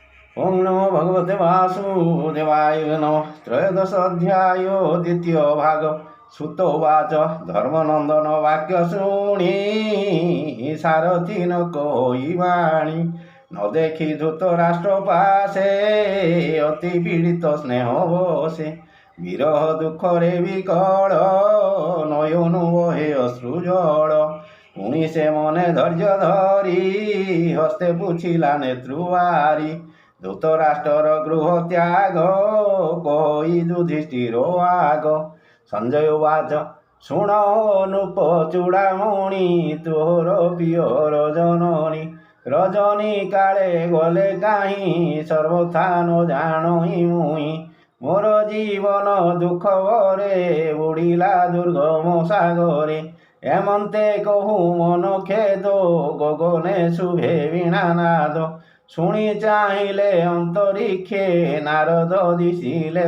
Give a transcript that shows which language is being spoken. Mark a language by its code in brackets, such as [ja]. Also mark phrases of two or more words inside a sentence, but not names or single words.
[sa] ओं नमो भगवते वासुदेवाय नमः। त्रयोदश अध्याय द्वितीय भाग। सुत उवाच [or] ଧର୍ମନନ୍ଦନ ବାକ୍ୟ ଶୁଣି ସାରଥି ନ କୋଇ ବାଣୀ ନ ଦେଖି ଧୃତରାଷ୍ଟ୍ର ପାଶେ ଅତି ପୀଡ଼ିତ ସ୍ନେହ ବଶେ ବିରହ ଦୁଖ ରେ ବିକଳ ନୟନୁ ବହେ ଅଶ୍ରୁ ଜଳ ପୁଣି ସେ ମନେ ଧୈର୍ଯ୍ୟ ଧରି ହସ୍ତେ ପୁଛିଲା ନେତ୍ରୁବାରି ଧୃତରାଷ୍ଟ୍ର ଗୃହ ତ୍ୟାଗ କହି ଯୁଧିଷ୍ଠିର ଆଗ। [sa] संजय उवाच [or] ଶୁଣ ନୃପ ଚୂଡ଼ାମଣି ତୋର ପିୟର ଜନନୀ ରଜନୀ କାଳେ ଗଲେ କାହିଁ ସର୍ବଥା ନ ଜାଣଇ ମୁଇ ମୋର ଜୀବନ ଦୁଖ ଭରେ ବୁଡ଼ିଲା ଦୁର୍ଗମ ସାଗରେ ଏମନ୍ତେ କହୁ ମନ ଖେଦ ଗଗନେ ଶୁଭେ ବୀଣାନାଦ ଶୁଣି ଚାହିଲେ ଅନ୍ତରିକ୍ଷେ ନାରଦ ଦିଶିଲେ